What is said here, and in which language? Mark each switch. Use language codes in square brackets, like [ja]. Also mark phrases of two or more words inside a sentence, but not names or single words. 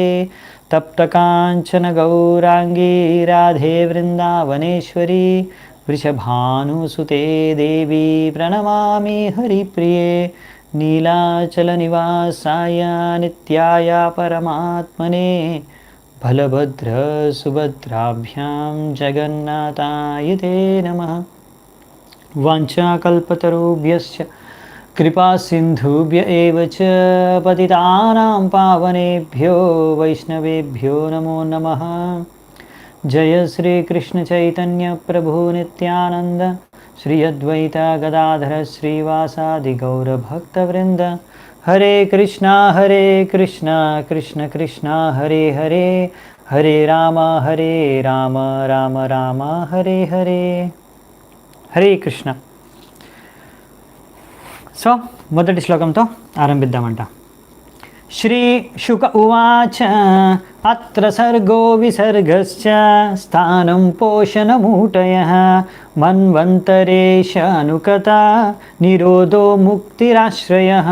[sa] తప్తకాంచన గౌరాంగీ రాధే వృందావనేశ్వరీ వృషభానుసుతే దేవీ ప్రణమామి హరిప్రియే. నీలాచల నివాసాయ నిత్యాయ పరమాత్మనే బలభద్ర సుభద్రాభ్యాం జగన్నాథాయ తే నమః. వాంఛాకల్పతరుభ్యశ్చ कृपा सिन्धुभ्य एव च पतितानां पावनेभ्यो वैष्णवेभ्यो नमो नमः। जय श्री कृष्ण चैतन्य प्रभु नित्यानंद, श्री अद्वैता गदाधर श्रीवासादि गौर भक्तवृंद। हरे कृष्णा कृष्ण कृष्णा हरे हरे, हरे राम राम राम हरे हरे। हरे कृष्ण। [te] సో మొదటి శ్లోకంతో ఆరంభిద్దామంట. [sa] శ్రీ శుక ఉవాచ అత్ర సర్గో విసర్గశ్చ స్థానం పోషణమూటయః మన్వంతరేష అనుకత నిరోధో ముక్తిరాశ్రయః.